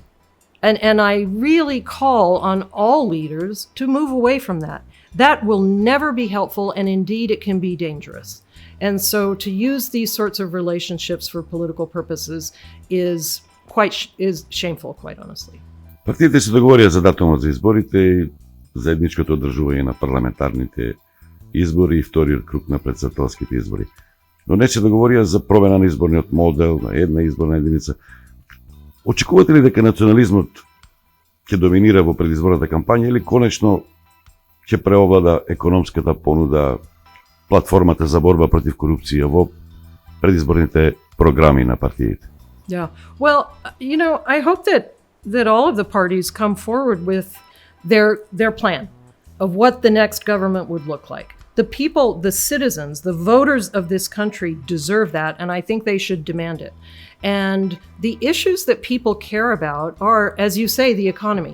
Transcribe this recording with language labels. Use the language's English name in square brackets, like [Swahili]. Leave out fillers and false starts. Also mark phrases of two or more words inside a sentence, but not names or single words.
[English] And I really call on all leaders to move away from that. That will never be helpful, and indeed it can be dangerous. And so to use these sorts of relationships for political purposes is shameful, quite honestly. [Macedonian] Партиите се договорија за датумот за изборите и заедничкото одржување на парламентарните избори и вториот круг на претседателските избори. Но не се договорија за промена на изборниот модел, на една изборна единица. Очекувате ли дека национализмот ќе доминира во предизборната кампања или конечно ќе преовлада економската понуда, платформата за борба против корупција во предизборните програми на партиите? [English] Yeah. Well, I hope that all of the parties come forward with their plan of what the next government would look like. The people, the citizens, the voters of this country deserve that, and I think they should demand it. And the issues that people care about are, as you say, the economy.